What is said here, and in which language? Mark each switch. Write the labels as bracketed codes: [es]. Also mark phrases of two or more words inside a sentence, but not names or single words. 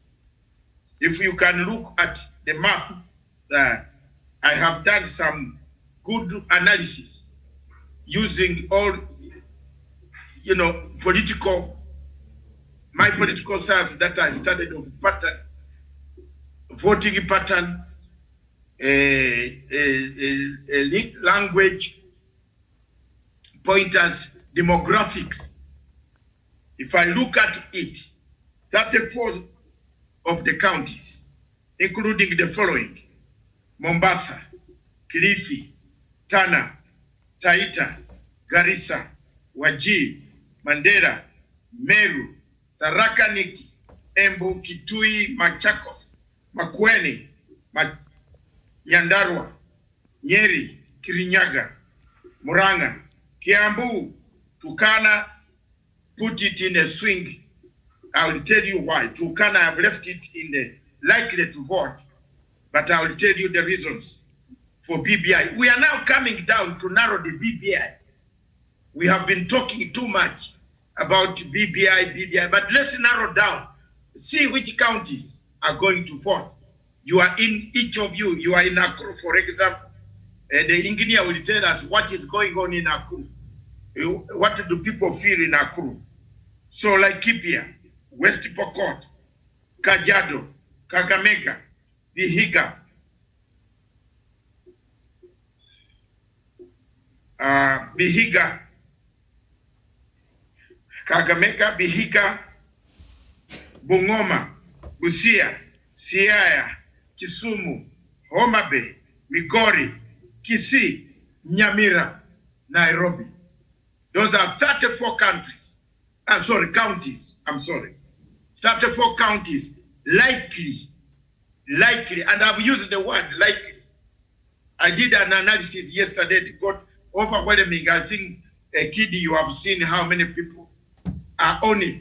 [en] If you can look at the map, I have done some good analysis using all, my political science that I studied of patterns, voting pattern, language, pointers, demographics. If I look at it, 34 of the counties, including the following: Mombasa, Kilifi, Tana, Taita, Garissa, Wajir, Mandera, Meru, Tharaka Nithi, Embu, Kitui, Machakos, Makueni, Nyandarua, Nyeri, Kirinyaga, Murang'a, Kiambu, Turkana, put it in a swing. I will tell you why. Turkana, I've left it in the likely to vote, but I will tell you the reasons for BBI. We are now coming down to narrow the BBI. We have been talking too much about BBI, but let's narrow down. See which counties are going to vote. You are in, each of you are in Nakuru, for example. The engineer will tell us what is going on in Nakuru. What do people feel in Nakuru? So like Kipia, West Pokot, Kajiado, Kakamega, Vihiga, Kakamega, Vihiga, Bungoma, Busia, Siaya, Kisumu, Homa Bay, Migori, Kisii, Nyamira, Nairobi. Those are 34 counties. 34 counties likely, and I've used the word likely. I did an analysis yesterday to got overwhelming. I think, Kidi, you have seen how many people are on it.